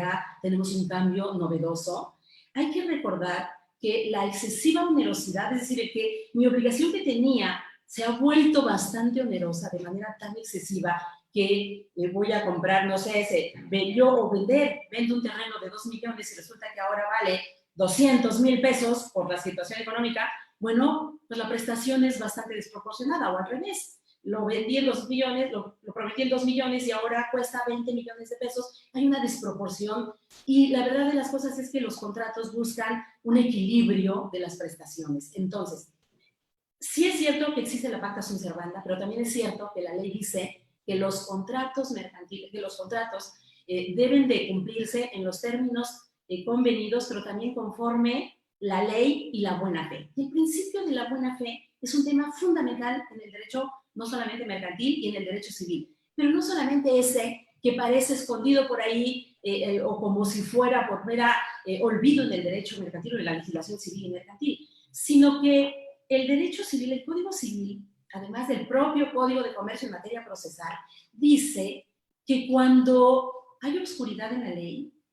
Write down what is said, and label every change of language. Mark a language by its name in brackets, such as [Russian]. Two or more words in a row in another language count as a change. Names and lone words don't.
[Spanish] ya tenemos un cambio novedoso, hay que recordar que la excesiva onerosidad, es decir, que mi obligación que tenía se ha vuelto bastante onerosa de manera tan excesiva que voy a comprar, no sé, vendo un terreno de 2 millones y resulta que ahora vale 200,000 pesos por la situación económica, bueno, pues la prestación es bastante desproporcionada, o al revés. Lo vendí en 2 millones, lo prometí en 2 millones y ahora cuesta 20 millones de pesos. Hay una desproporción y la verdad de las cosas es que los contratos buscan un equilibrio de las prestaciones. Entonces, sí es cierto que existe la [Latin] pacta sunt servanda, [Spanish] pero también es cierto que la ley dice que los contratos mercantiles, que los contratos deben de cumplirse en los términos convenidos, pero también conforme la ley y la buena fe. Y el principio de la buena fe es un tema fundamental en el derecho no solamente mercantil y en el derecho civil, pero no solamente ese que parece escondido por ahí o como si fuera por mera olvido en el derecho mercantil o en la legislación civil y mercantil, sino que el derecho civil, el Código Civil, además del propio Código de Comercio en materia procesal, dice que cuando hay obscuridad en la ley